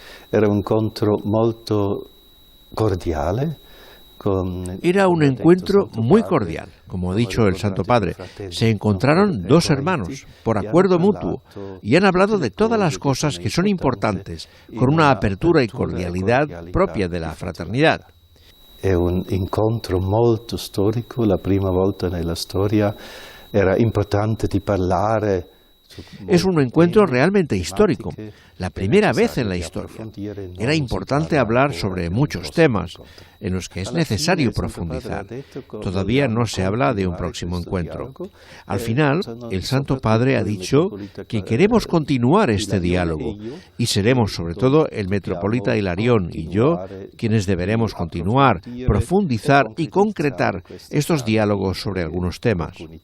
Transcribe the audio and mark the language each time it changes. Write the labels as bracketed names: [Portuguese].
[Italian] Era un encuentro molto cordiale. [Spanish] Era un encuentro muy cordial, como ha dicho el Santo Padre. Se encontraron dos hermanos, por acuerdo mutuo, y han hablado de todas las cosas que son importantes, con una apertura y cordialidad propia de la fraternidad. [Italian] È un incontro molto storico, la prima volta nella storia era importante di parlare. [Spanish] Es un encuentro realmente histórico, la primera vez en la historia. Era importante hablar sobre muchos temas en los que es necesario profundizar. Todavía no se habla de un próximo encuentro. Al final, el Santo Padre ha dicho que queremos continuar este diálogo y seremos sobre todo el metropolita Hilarión y yo quienes deberemos continuar, profundizar y concretar estos diálogos sobre algunos temas.